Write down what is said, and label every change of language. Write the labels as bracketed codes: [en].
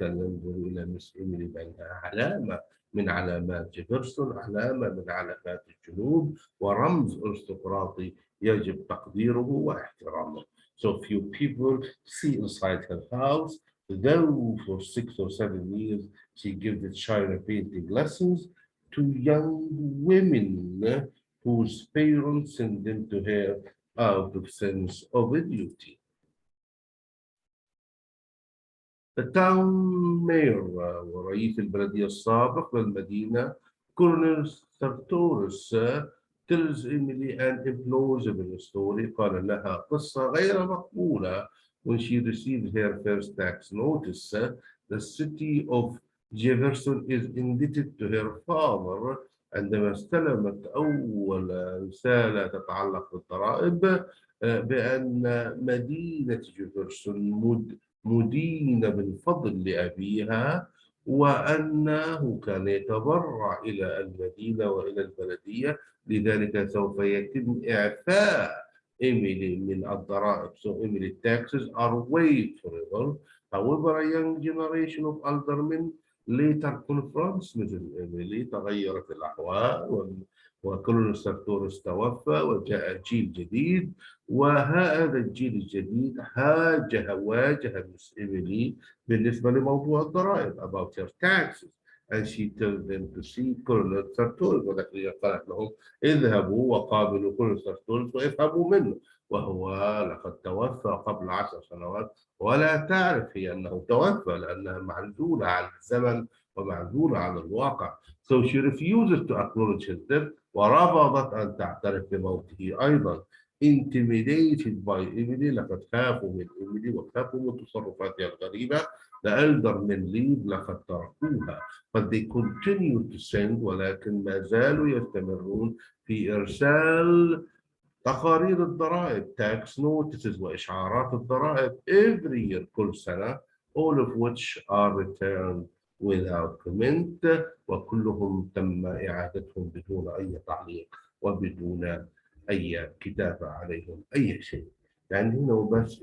[ar] كان ينظر إلى مس إيميلي بأنها علامة من علامات جيفرسون، علامة من علامات الجنوب، ورمز أرستقراطي يجب تقديره واحترامه. [en] So few people see inside her house. Though for 6 or 7 years she gives the China painting lessons to young women whose parents send them to her out of sense of duty. The town mayor [ar] ورئيس البلدية السابق للمدينة كورنيل سارتورس [en] tells Emily an implausible story. [ar] قال لها قصة غير مقبولة. [en] When she received her first tax notice, the city of Jefferson is indebted to her father. [ar] عندما استلمت أول رسالة تتعلق بالضرائب بأن مدينة جيفرسون مدينة بالفضل لأبيها، وأنه كان يتبرع إلى المدينة وإلى البلدية، لذلك سوف يتم إعفاء إيميلي من الضرائب. [en] So Emily taxes are waived forever. However, a young generation of aldermen later confronts [ar] مثل إيميلي. تغيرت الأحوال وكولونيل سارتورس توفى وجاء جيل جديد، وهذا الجيل الجديد واجه مس إيميلي بالنسبة لموضوع الضرائب [en] about her taxes. And she tells them to see [ar] كولونيل سارتورس، ولكن قالت لهم اذهبوا وقابلوا كولونيل سارتورس وافهموا منه، وهو لقد توفى قبل 10 سنوات ولا تعرف هي أنه توفى لأنها معزولة عن الزمن ومعزولة عن الواقع. [en] So she refuses to acknowledge his death، [ar] ورفضت أن تعترف بموته أيضا. [en] Intimidated by Emily، [ar] لقد خافوا من إيميلي وخافوا من تصرفاتها الغريبة. [en] The eldermen leave، [ar] لقد تركوها. [en] But they continue to send، [ar] ولكن ما زالوا يستمرون في إرسال تقارير الضرائب [en] tax notices [ar] وإشعارات الضرائب [en] every year [ar] كل سنة، [en] all of which are returned without comment، [ar] وكلهم تم إعادتهم بدون أي تعليق وبدون أي كتابة عليهم أي شيء. يعني هنا وبس.